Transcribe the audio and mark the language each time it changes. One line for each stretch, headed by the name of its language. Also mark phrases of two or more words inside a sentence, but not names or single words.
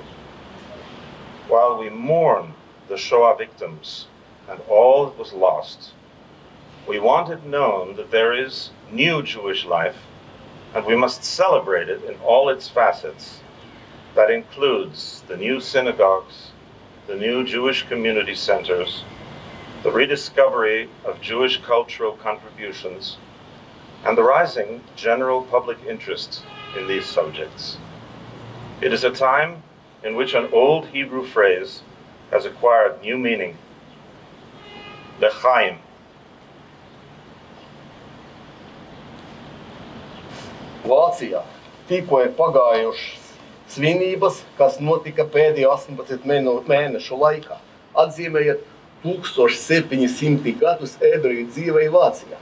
English: While we mourn the Shoah victims and all that was lost, we want it known that there is new Jewish life, and we must celebrate it in all its facets, that includes the new synagogues, the new Jewish community centers, the rediscovery of Jewish cultural contributions, and the rising general public interest in these subjects. It is a time in which an old Hebrew phrase has acquired new meaning, lechaim.
Latvian: Vācijā tikko ir pagājušas svinības, kas notika pēdējo 18 mēnešu laikā, atzīmējot 1700 gadus ebreju dzīvei Vācijā.